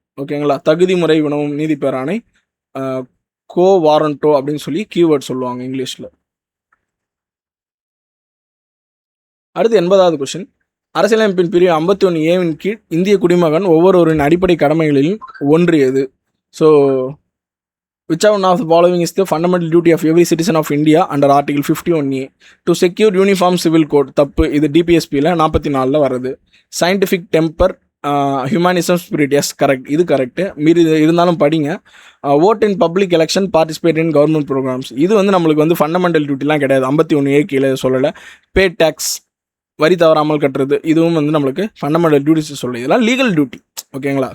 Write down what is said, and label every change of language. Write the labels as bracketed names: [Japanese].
[Tamil] ஓகேங்களா, தகுதி முறை வினவும் நீதி பேராணை, கோ வாரண்டோ அப்படின்னு சொல்லி கீவேர்ட் சொல்லுவாங்க இங்கிலீஷில். அடுத்து 80வது கொஸ்டின். அரசியலமைப்பின் பிரிவு 51A கீழ் இந்திய குடிமகன் ஒவ்வொருவரின் அடிப்படை கடமைகளிலும் ஒன்று எது? [English] So which one of the following is the fundamental duty of every citizen of India under Article 51A to secure uniform civil code? [Tamil] தப்பு. இது DPSPயில் 44 வருது. scientific temper, humanism, spirit, yes correct, இது கரெக்டு. மீறி இருந்தாலும் படிங்க. [English] vote in public election, participate in government programs, [Tamil] இது வந்து நம்மளுக்கு வந்து ஃபண்டமெண்டல் டியூட்டிலாம் கிடையாது. 51A கீழே சொல்லலை. [English] pay tax, [Tamil] வரி தவறாமல் கட்டுறது, இதுவும் வந்து நம்மளுக்கு ஃபண்டமெண்டல் டியூட்டிஸ் சொல்லலை. இதெல்லாம் லீகல் டியூட்டி. ஓகேங்களா.